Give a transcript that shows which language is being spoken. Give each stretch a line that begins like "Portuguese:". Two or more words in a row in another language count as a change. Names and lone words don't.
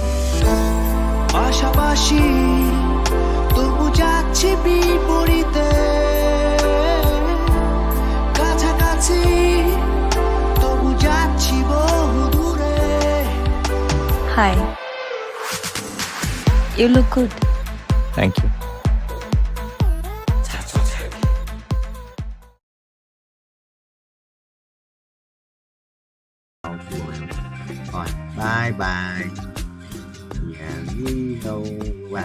Bangla: পাশাপাশি তবু যাচ্ছি বিপরীতে, কাছাকাছি তবু যাচ্ছি বহু দূরে।
English: হাই, you look good. thank you.
Vietnamese: Rồi,
English: bye bye.
Vietnamese: Nhà đi đâu ba.